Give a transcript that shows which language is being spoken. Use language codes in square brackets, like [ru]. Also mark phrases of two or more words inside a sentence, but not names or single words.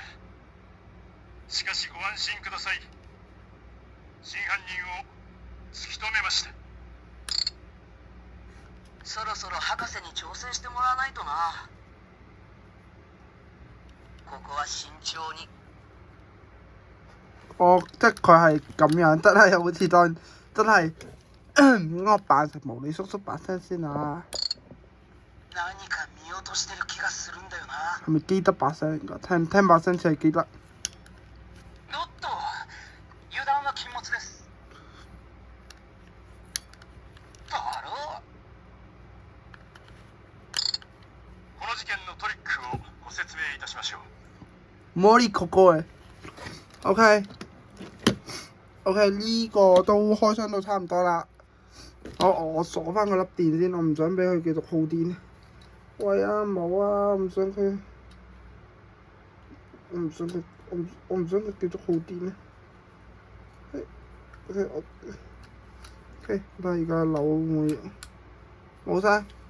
[ja] しかしご安心ください。真犯人を突き止めました。そろそろ博士に挑戦してもらわないとな。ここは慎重に。 [yue] 我即係佢係咁樣，真係好似當真係我扮成無理叔叔把聲先啊！係咪基德把聲嚟㗎？聽把聲似係基德。 [ja] この事件のトリックをご説明いたしましょう。 [yue] 摩利哥哥嘅 ，OK， 呢個都開箱到差唔多啦。我鎖翻個粒電先，我唔想俾佢繼續耗電。喂啊，冇啊，我唔想佢繼續耗電啊。OK， 我而家扭冇晒。